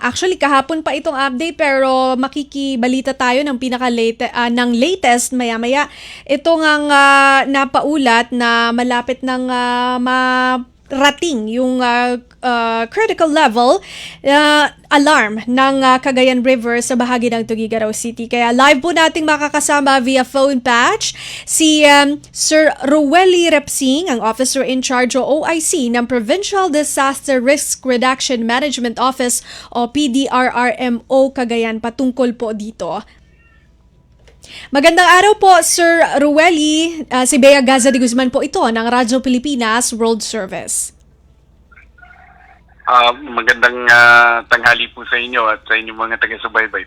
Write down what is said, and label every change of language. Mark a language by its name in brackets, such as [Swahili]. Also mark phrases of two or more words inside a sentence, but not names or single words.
[Filipino] Actually, kahapon pa itong update pero makikibalita tayo ng ng latest maya-maya. Ito ngang napaulat na malapit ng rating yung critical level alarm ng Cagayan River sa bahagi ng Tuguegarao City. Kaya live po nating makakasama [English] via phone patch [Filipino] si Sir Rueli Repsing, ang [English] Officer in Charge [Filipino] o OIC ng Provincial Disaster Risk Reduction Management Office o PDRRMO Cagayan patungkol po dito. Magandang araw po, Sir Rueli. Si Bea Gaza de Guzman po ito ng Radyo Pilipinas World Service. Magandang tanghali po sa inyo at sa inyong mga taga-subaybay po.